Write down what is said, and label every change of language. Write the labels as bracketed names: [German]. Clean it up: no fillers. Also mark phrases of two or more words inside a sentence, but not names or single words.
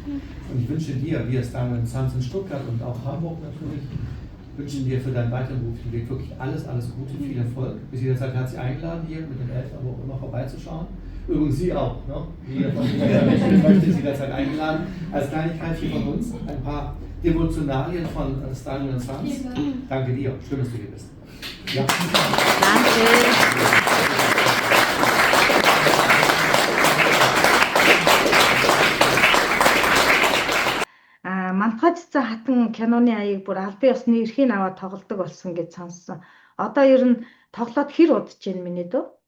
[German] Und ich wünsche dir, wie es damals in Stuttgart und auch Hamburg natürlich, wünschen dir für deinen weiteren beruflichen Weg wirklich alles Gute, viel Erfolg. Bis jederzeit herzlich eingeladen, hier mit den Eltern aber auch immer vorbeizuschauen. Übrigens Sie auch, ne? Jeder von Ihnen möchte Sie jederzeit eingeladen. Als Kleinigkeit hier von uns ein paar Devotionalien von Stanley & Sons. Danke dir, schön, dass du hier bist. Ja. [Mongolian] Мантгай цэцэн хатан киноны аяыг бүр албан ёсны эрхийг аваад тоглодог болсон гэж сонссон. Одоо ер нь тоглоод хэр удаж байна миний дөө?